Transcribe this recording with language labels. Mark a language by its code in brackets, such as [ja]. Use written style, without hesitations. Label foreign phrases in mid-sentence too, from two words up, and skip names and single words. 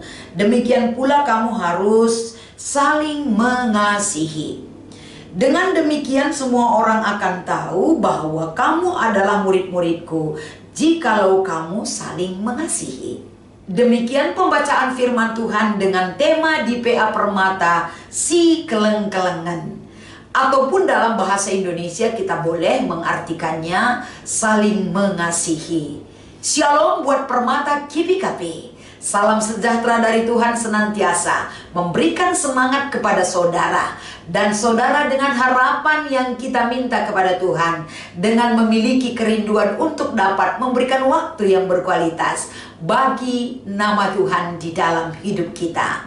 [id] Demikian pula kamu harus saling mengasihi. Dengan demikian semua orang akan tahu bahwa kamu adalah murid-muridku, jikalau kamu saling mengasihi. Demikian pembacaan firman Tuhan dengan tema di PA Permata, [btx] si keleng-kelengan. [id] Ataupun dalam bahasa Indonesia kita boleh mengartikannya saling mengasihi. Shalom buat Permata GBKP. Salam sejahtera dari Tuhan senantiasa memberikan semangat kepada saudara dan saudara dengan harapan yang kita minta kepada Tuhan, dengan memiliki kerinduan untuk dapat memberikan waktu yang berkualitas bagi nama Tuhan di dalam hidup kita.